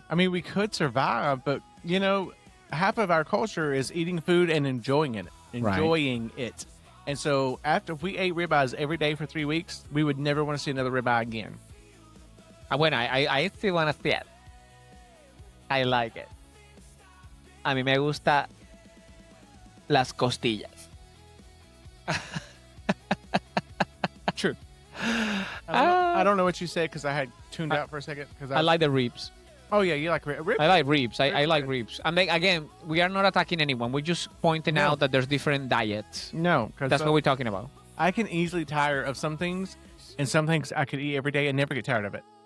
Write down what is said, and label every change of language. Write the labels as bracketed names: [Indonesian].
[English] I mean, we could survive, but you know, half of our culture is eating food and enjoying it. And so if we ate ribeyes every day for 3 weeks, we would never want to see another ribeye again. Bueno, I still want to see it. I like it. [Spanish] A mí me gusta las costillas. [English] True. I don't know what you said because I had tuned out for a second. I like the ribs. Oh, yeah, you like ribs? I like ribs. I like ribs. And then, again, we are not attacking anyone. We're just pointing out that there's different diets. No. That's what we're talking about. I can easily tire of some things, and some things I could eat every day and never get tired of it.